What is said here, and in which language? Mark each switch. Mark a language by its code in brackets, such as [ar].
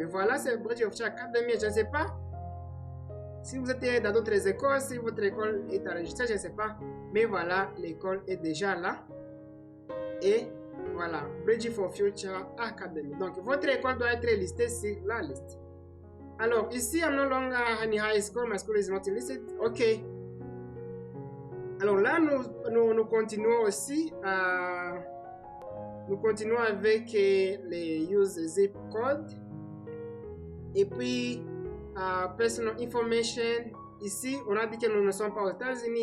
[fr] Et voilà, c'est Bridge for Future Academy. Je ne sais pas si vous êtes dans d'autres écoles, si votre école est enregistrée, je ne sais pas. Mais voilà, l'école est déjà là. Et voilà, Bridge for Future Academy. Donc, votre école doit être listée sur la liste. Alors, ici, [en] I'm no longer in high school. My school is not listed. OK. [fr] Alors là, nous continuons aussi. Nous continuons avec les [en] use zip code. [fr] Et puis, [en] personal information. [fr] Ici, on a dit que nous ne sommes pas aux États-Unis.